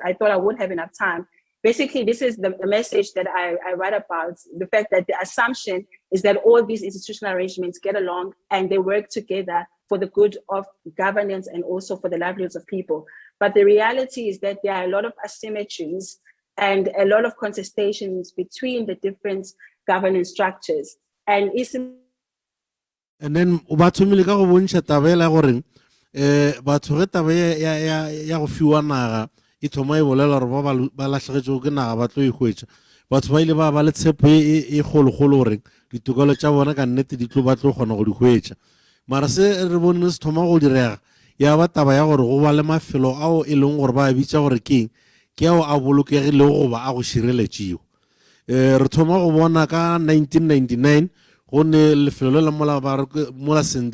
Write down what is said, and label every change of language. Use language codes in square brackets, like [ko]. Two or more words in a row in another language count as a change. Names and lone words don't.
[en] I thought I would have enough time. Basically, this is the message that I write about, the fact that the assumption is that all these institutional arrangements get along and they work together for the good of governance and also for the livelihoods of people. But the reality is that there are a lot of asymmetries and a lot of contestations between the different governance structures. And [nso] then bathomile ka go bontsha tabela gore batho ge taba ya go fiwa naga e thoma e bolela gore ba latlhegetswe ke naga ba tlo e hwetša batho ba ile ba le tshepo e kgolokgolo gore ditokelo tša bona ka nnete di tlo ba tlo kgona go di hwetša mara se re bone se thoma go direga ya ba taba ya gore go ba le mafelo ao e leng gore ba bitša gore keng ke ao a bolokegile goba a go šireletšego re thoma go bona ka 1999 go ne lefelo le mola St.